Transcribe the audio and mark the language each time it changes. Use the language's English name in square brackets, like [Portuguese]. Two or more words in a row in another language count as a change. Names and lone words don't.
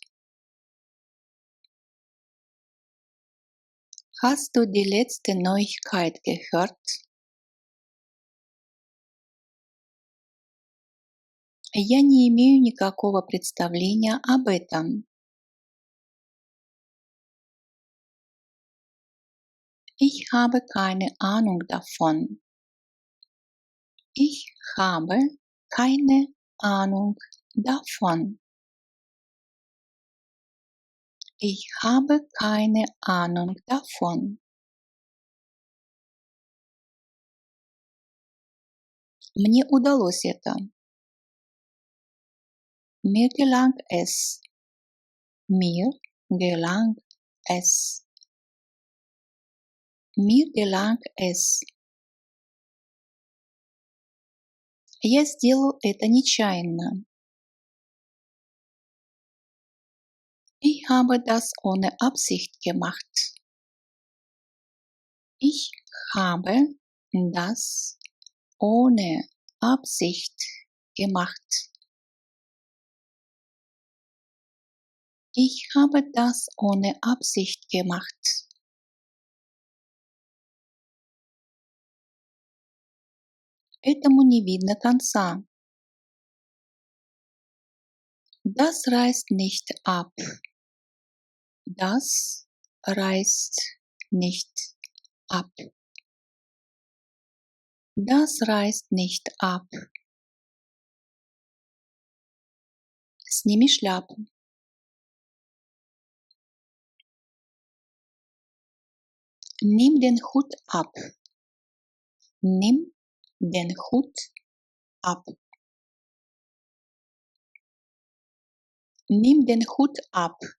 [German] Hast du die letzte Neuigkeit gehört? [Russian] Я не имею никакого представления об этом. [German] Ich habe keine Ahnung davon. Ich habe keine Ahnung davon. Ich habe keine Ahnung davon. [Russian] Мне удалось это. [German] Mir gelang es. Mir gelang es. Mir gelang es. [Russian] Я сделал это нечаянно. [German] Ich habe das ohne Absicht gemacht. Ich habe das ohne Absicht gemacht. Ich habe das ohne Absicht gemacht. [Russian] Этому не видно конца. [German] Das reißt nicht ab. Das reißt nicht ab. Das reißt nicht ab. [Russian] Сними шляпу. [German] Nimm den Hut ab. Nimm den Hut ab. Nimm den Hut ab.